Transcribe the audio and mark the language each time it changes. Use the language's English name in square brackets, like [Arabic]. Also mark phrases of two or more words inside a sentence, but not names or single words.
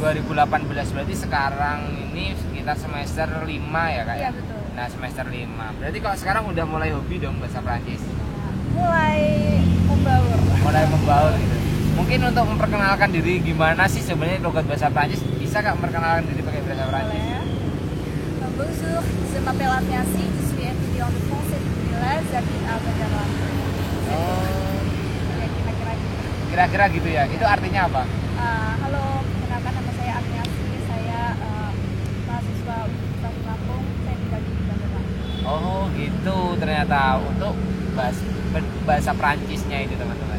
[Indonesian] 2018, berarti sekarang ini sekitar semester 5 ya Kak? Iya betul. Nah, semester 5. Berarti kalau sekarang udah mulai hobi dong bahasa Prancis? Mulai membaur. Mulai membaur gitu. Mungkin untuk memperkenalkan diri gimana sih sebenarnya logat bahasa Prancis, bisa Kak memperkenalkan diri pakai bahasa Prancis? [French] Bonjour, je m'appelle Arniasi, je suis étudiant de français de Unila, j'habite à Bandara. [Indonesian] Oh, Ya kira-kira gitu. kira-kira gitu ya. Itu artinya apa? Halo, perkenalkan nama saya Arniasi, saya mahasiswa Universitas Lampung, saya tinggal di Bandara. Oh, gitu ternyata untuk bahasa Prancisnya itu teman-teman.